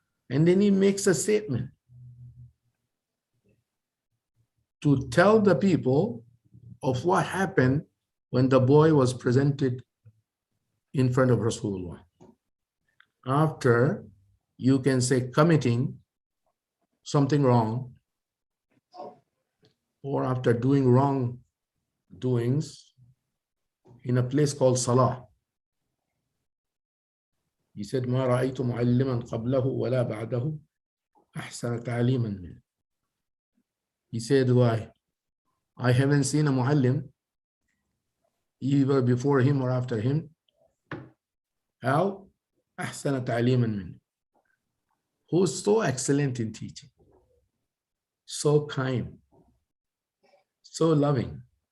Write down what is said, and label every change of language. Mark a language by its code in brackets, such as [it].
[en] And then he makes a statement to tell the people of what happened when the boy was presented in front of Rasulullah. After, you can say, committing something wrong, or after doing wrong doings in a place called Salah. He said, [ar] مَا رَأَيْتُ مُعَلِّمًا قَبْلَهُ وَلَا بَعْدَهُ أَحْسَنَ تَعْلِيمًا مِنْهُ. [en] He said, why? I haven't seen a muallim either before him or after him. How? [ar] أَحْسَنَ تَعْلِيمًا مِنْهُ. [en] Who's so excellent in teaching, so kind, so loving.